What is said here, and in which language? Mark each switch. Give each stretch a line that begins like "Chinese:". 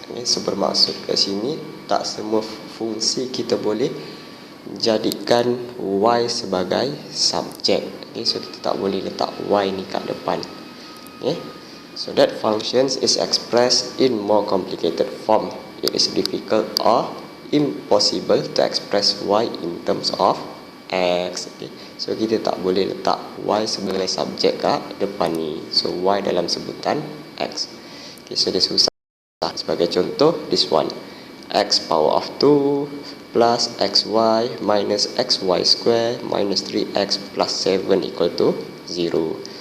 Malay: Okay, so bermaksud kat sini tak semua fungsi kita boleh jadikan y sebagai subjek. Okay, so kita tak boleh letak y ni kat depan.
English: Okay, so that functions is expressed in more complicated form. It is difficult or impossible to express y in terms of x.
Malay: Okay, so kita tak boleh letak y sebagai subjek kat depan ni. So y dalam sebutan x. Okay, so dia susah. Sebagai contoh,
English: this one, x power of 2 plus xy minus xy square minus 3x plus 7 equal to 0.